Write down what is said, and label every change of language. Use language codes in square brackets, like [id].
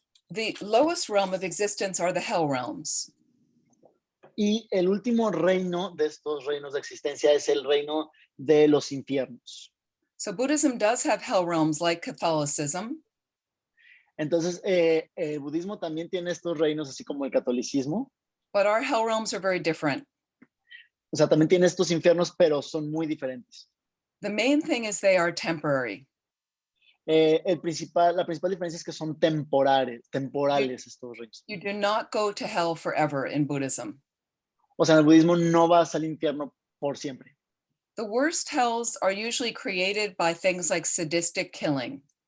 [en] The lowest realm of existence are the hell realms. [es] Y el último reino de estos reinos de existencia es el reino de los infiernos. [en] So Buddhism does have hell realms like Catholicism. [es] Entonces, el budismo también tiene estos reinos, así como el catolicismo. [en] But our hell realms are very different. [es] O sea, también tiene estos infiernos, pero son muy diferentes. [en] The main thing is they are temporary. [es] La principal diferencia es que son temporales estos reinos. [en] You do not go to hell forever in Buddhism. [es] O sea, en el budismo no vas al infierno por siempre. [en] The worst hells are usually created by things like sadistic killing.